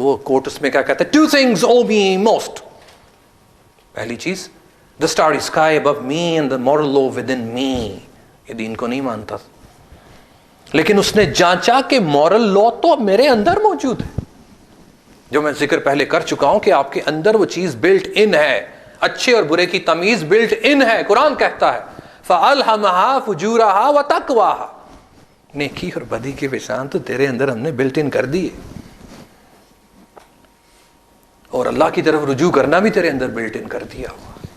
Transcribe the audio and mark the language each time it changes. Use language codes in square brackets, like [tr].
[ur] وہ کوٹ اس میں کیا کہتے ہیں؟ [en] 2 things owe me most. [ur] پہلی چیز, [en] the starry sky above me and the moral law within me. [ur] یہ دین کو نہیں مانتا, لیکن اس نے جانچا کہ مورل لا تو میرے اندر موجود ہے, جو میں ذکر پہلے کر چکا ہوں کہ آپ کے اندر وہ چیز بلٹ ان ہے, اچھے اور برے کی تمیز بلٹ ان ہے. قرآن کہتا ہے [ar] فَأَلْهَمَهَا فُجُورَهَا وَتَقْوَاهَا, [ur] نیکی اور بدی کے پہچان تو تیرے اندر ہم نے بلٹ ان کر دی ہے, اور اللہ کی طرف رجوع کرنا بھی تیرے اندر بلٹ ان کر دیا ہوا.